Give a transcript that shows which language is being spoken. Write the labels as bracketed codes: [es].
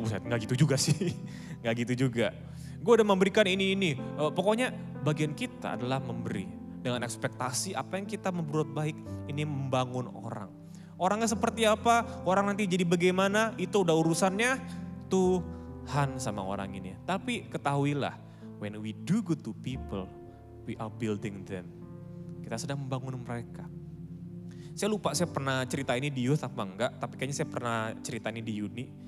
[id] Nggak gitu juga sih, nggak gitu juga. Gue udah memberikan ini. Pokoknya bagian kita adalah memberi. Dengan ekspektasi apa yang kita berbuat baik, ini membangun orang. Orangnya seperti apa, orang nanti jadi bagaimana, itu udah urusannya Tuhan sama orang ini. Tapi ketahuilah [en] When we do good to people, we are building them. [id] Kita sedang membangun mereka. Saya lupa saya pernah cerita ini di youth apa enggak, tapi kayaknya saya pernah cerita ini di uni.